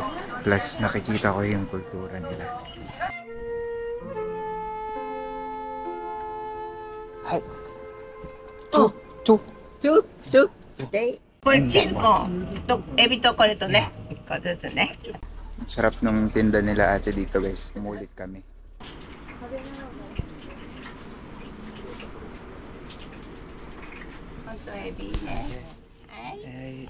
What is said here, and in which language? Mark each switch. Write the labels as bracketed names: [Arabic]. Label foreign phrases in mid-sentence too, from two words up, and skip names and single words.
[Filipino] Plus nakikita ko yung kultura nila. Hi. Two. [Japanese] これチーズコーンとエビとこれとね、1個ずつね。 [Filipino] Sarap nung tinda nila ate dito guys. Umulit kami. [Japanese] エビね。はい。